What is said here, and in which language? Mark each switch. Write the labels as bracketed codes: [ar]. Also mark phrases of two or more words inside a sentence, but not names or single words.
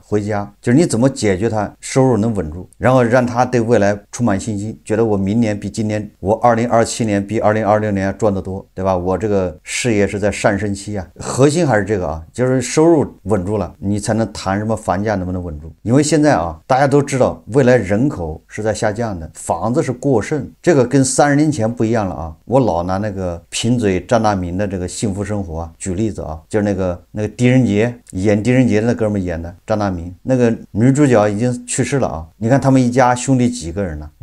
[zh] 回家，就是你怎麼解決他收入能穩住，然後讓他對未來充滿信心，覺得我明年比今年，我2027年比2026年賺得多，對吧？我這個事業是在上升期啊，核心還是這個啊，就是收入穩住了，你才能談什麼房價能不能穩住。因為現在啊，大家都知道未來人口是在下降的，房子是過剩，這個跟30年前不一樣了啊。我老拿那個贫嘴張大民的這個幸福生活啊舉例子啊，就是那個狄仁傑演狄仁傑的那哥們演的張大民，那個女主角已經去世了啊。你看他們一家兄弟幾個人呢？